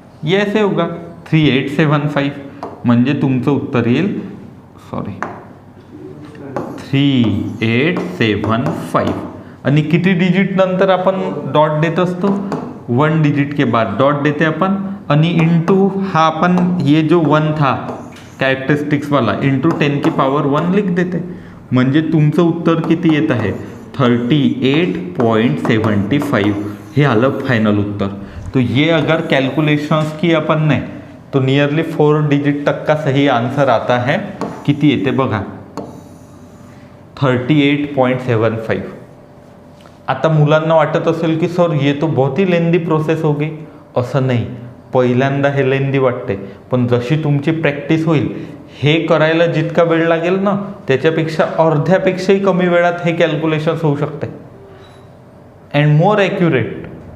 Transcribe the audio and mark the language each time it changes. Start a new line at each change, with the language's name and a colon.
Marathi: ये ऐसे होगा 3875 म्हणजे तुमचं उत्तर येईल, सॉरी 3875 आणि किती डिजिट नंतर आपण डॉट देत असतो
Hindi: 1 डिजिट के बाद डॉट देते अपन
Marathi: आणि इंटू हा अपन ये जो 1 था कॅरेक्टरिस्टिक्स वाला इंटू 10 की पावर 1 लिख देते, म्हणजे तुमचं उत्तर किती येत आहे 38.75 हे आलं फाइनल उत्तर।
Hindi: तो ये अगर कैलकुलेशंस की अपन ने तो नियरली 4 डिजिट तक का सही आंसर आता है,
Marathi: किती येते बघा
Hindi: 38.75।
Marathi: आता मुलांना वाटत असेल की सर
Hindi: ये तो बहुत ही लेंदी प्रोसेस होगी,
Marathi: असं नाही, पहिल्यांदा हे लेंदी वाटते, पण जशी तुमची प्रॅक्टिस होईल हे करायला जितका वेळ लागेल ना त्याच्यापेक्षा अर्ध्यापेक्षाही कमी वेळात हे कॅल्क्युलेशन्स होऊ शकते
English: And more accurate.